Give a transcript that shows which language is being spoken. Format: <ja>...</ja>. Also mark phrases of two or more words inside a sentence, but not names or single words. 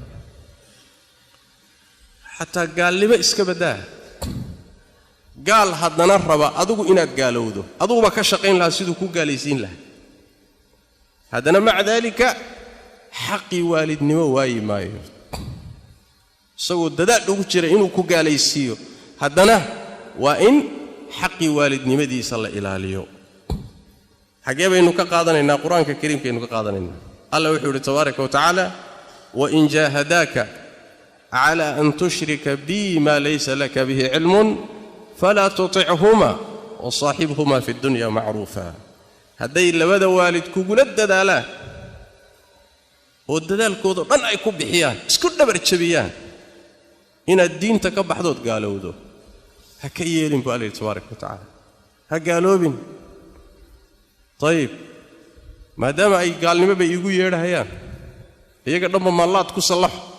<so>hatta gaalnimo iska badaa gaal hadana raba adigu inaad gaalowdo adigu ka shaqeyn lahaa sidoo ku gaalaysiin lahaa hadana</so> <ar>مع ذلك</ar> <so>xaqi waalidnimo waayib maayo isagoo dadaal ugu jira inuu ku gaalaysiiyo haddana waa in xaqii waalidnimadiisa la ilaaliyo xagee baynu ka qaadanaynaa quraanka kariimkeenu ka qaadanaynaa</so> <ar>Allah wuxuu yiri تبارك وتعالى وإن جاهداك على أن تشرك بي ما ليس لك به علم فلا تطعهما وصاحبهما في الدنيا معروفا</ar> <so>haday labada waalid kugula dadaalaan oo dadaalkooda dhan ay ku bixiyaan isku dhabar jabiyaan inaad diinta ka baxdood gaalowdo ha ka yeelin baa Allah</so> <ar>تبارك وتعالى</ar> <so>ha gaaloobin طيب maadaama ay gaalnimo bay igu yeedhayaan iyaga dhanba maalaad ku salax</so>